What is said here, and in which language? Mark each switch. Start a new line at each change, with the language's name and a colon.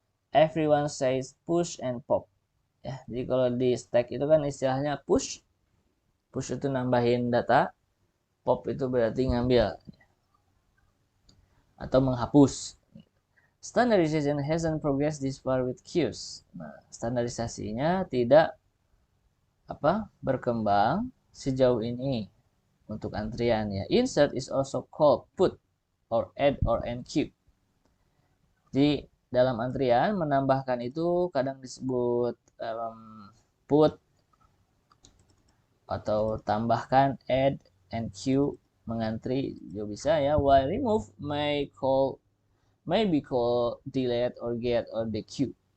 English: Everyone says push and pop.
Indonesian: Ya, jadi kalau di stack itu kan istilahnya push. Push itu nambahin data, pop itu berarti ngambil atau menghapus.
English: Standardization hasn't progressed this far with queues.
Indonesian: Nah, standarisasinya tidak berkembang sejauh ini untuk antrian ya.
English: Insert is also called put or add or end queue.
Indonesian: Jadi dalam antrian menambahkan itu kadang disebut put atau tambahkan, add and queue, mengantri juga bisa ya.
English: While remove may be called delete or get or dequeue.